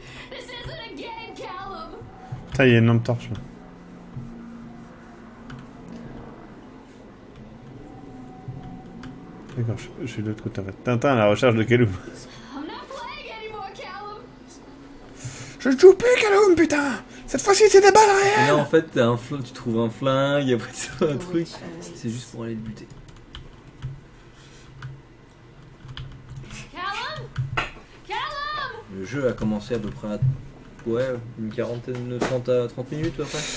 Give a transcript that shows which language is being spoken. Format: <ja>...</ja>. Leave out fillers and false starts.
<en>This isn't a game, Callum.</en> <fr>Putain, il y a une lampe torche là. D'accord, je suis de l'autre côté en fait. Tintin à la recherche de Callum.</fr> <en>I'm not playing anymore, Callum.</en> <fr>Je joue plus Callum, putain! Cette fois-ci c'est des balles Et réelles! là, en fait, t'as un tu trouves un flingue, et après tu trouves un truc. C'est juste pour aller le buter. Callum? Callum? Le jeu a commencé à peu près à. Ouais, une quarantaine, 30 à 30 minutes à peu près.</fr>